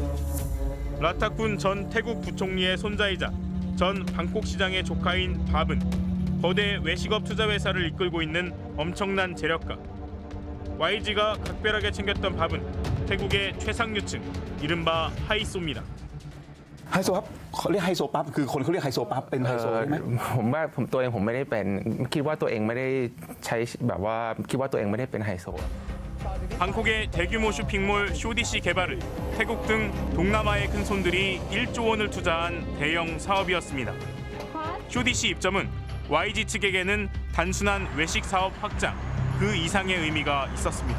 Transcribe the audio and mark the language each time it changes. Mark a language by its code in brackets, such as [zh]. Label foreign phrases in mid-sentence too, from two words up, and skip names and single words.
[ko] 라타쿤 전 태국 부총리의 손자이자 전 방콕 시장의 조카인 밥은 거대 외식업 투자회사를 이끌고 있는 엄청난 재력가. YG가 각별하게 챙겼던 밥은 태국의 최상류층, 이른바 하이소입니다. [th] ไฮโซครับเขาเรียกไฮโซปั๊บคือคนเขาเรียกไฮโซปั๊บเป็นไฮโซใช่ไหมผมว่าตัวเองผมไม่ได้เป็นคิดว่าตัวเองไม่ได้ใช้แบบว่าคิดว่าตัวเองไม่ได้เป็นไฮโซ [ko] 방콕의 대규모 쇼핑몰 쇼디시 개발을 태국 등 동남아의 큰 손들이 1조 원을 투자한 대형 사업이었습니다. 쇼디시 입점은 YG 측에게는 단순한 외식 사업 확장, 그 이상의 의미가 있었습니다.